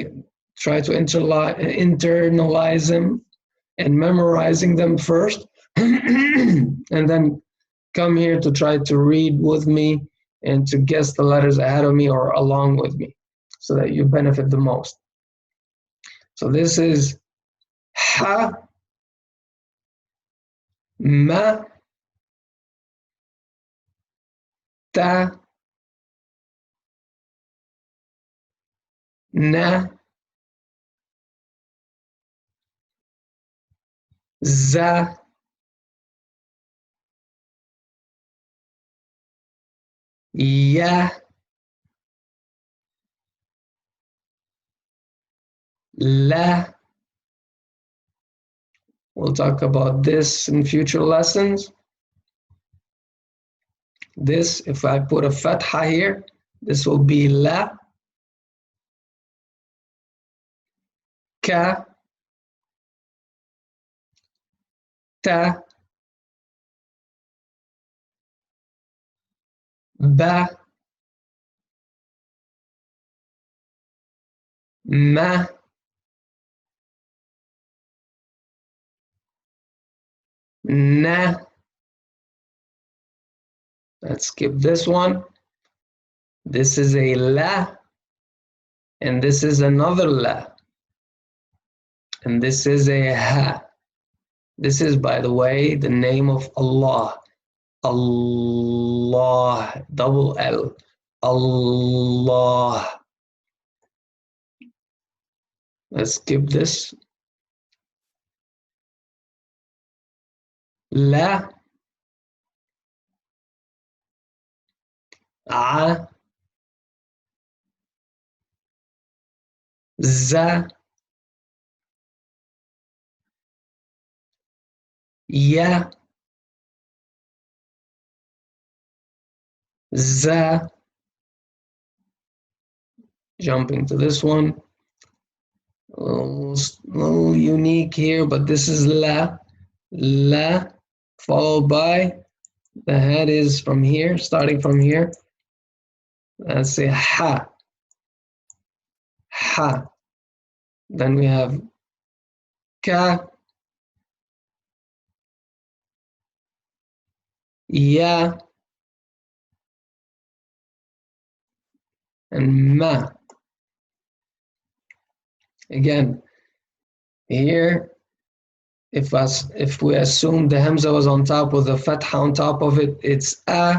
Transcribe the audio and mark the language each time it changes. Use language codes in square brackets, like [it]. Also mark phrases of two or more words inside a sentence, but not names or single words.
[en] Try to internalize them and memorizing them first, and then come here to try to read with me and to guess the letters ahead of me or along with me so that you benefit the most. So this is ha, ma, ta, na, za, ya, la. We'll talk about this in future lessons. This, if I put a fath'a here, this will be la, ka, ta, ba, ma, na. Let's skip this one. This is a la, and this is another la, and this is a ha. This is, by the way, the name of Allah. Allah, double L. Allah. Let's skip this. La, a, za, ya, za. Jumping to this one. A little unique here, but this is la, followed by the head is from here, starting from here. Let's say ha, ha. Then we have ka, ya, and ma. Again, here, if we assume the hamza was on top with the fath'a on top of it, it's a.